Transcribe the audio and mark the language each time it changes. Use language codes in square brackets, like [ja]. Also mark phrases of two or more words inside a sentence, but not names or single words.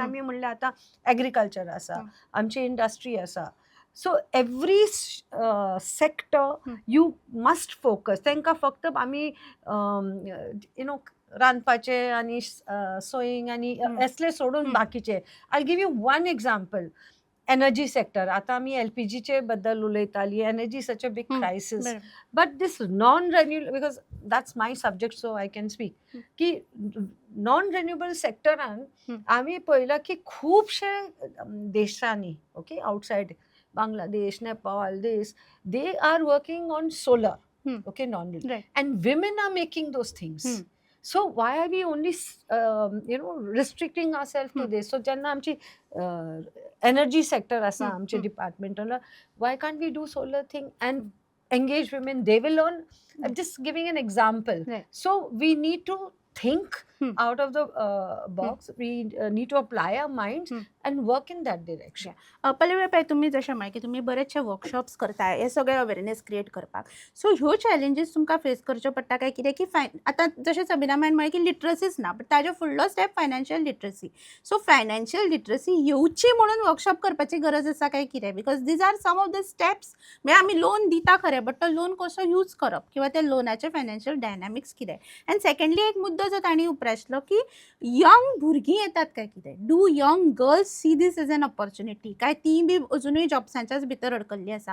[kok] जशें आमी म्हणलें आतां एग्रीकल्चर आसा, आमची इंडस्ट्री आसा. [en] so every sector you must focus. [kok] तांकां फक्त आमी रांदपाचे आनी सोईंग आनी असले सोडून बाकीचे. [en] I give you one example. energy sector, [kok] आतां आमी LPGचे बद्दल उलयताली. [en] energy such a big crisis. but this non renewable, because that's my subject, so I can speak [kok] की नॉन रिन्यूएबल सेक्टरान आमी पळयलां की खुबशे देशांनी, [en] okay, outside Bangladesh, Nepal, they are working on solar, okay, non-renewable, and women are making those things. So why are we only restricting ourselves to this? So [kok] jenna amchi energy sector asa amche department, [en] why can't we do solar thing and engage women? They will learn. I'm just giving an example. So we need to think out of the box. We need to apply our minds and work in that direction. [kok] पल्लवी, तुम्ही जशें म्हळें की तुमी बरेचशे वर्कशॉप्स करताय हे सगळे [en] awareness create [kok] करपाक. सो ह्यो चॅलेंजीस तुमकां फेस करच्यो पडटा काय कितें, की आतां जशें सबिना मॅन म्हळें की लिटरसीच ना, बट ताज्या फुडलो स्टेप [en] financial literacy. so financial literacy [kok] येवची म्हणून वर्कशॉप करपाची गरज आसा काय कितें? [en] because these are some of the steps. [kok] म्हणजे आमी लोन दिता खरें, बट तो लोन कसो यूज करप किंवा त्या लोनाचे [en] financial dynamics [kok] कितें. [en] and secondly [kok] एक मुद्दो जो तांणी उपरासलो की यंग भुरगीं येतात काय कितें. [en] do young girls see this as an opportunity, [kok] काय ती बी अजुनूय जॉब्सांच्याच भितर अडकल्ली आसा.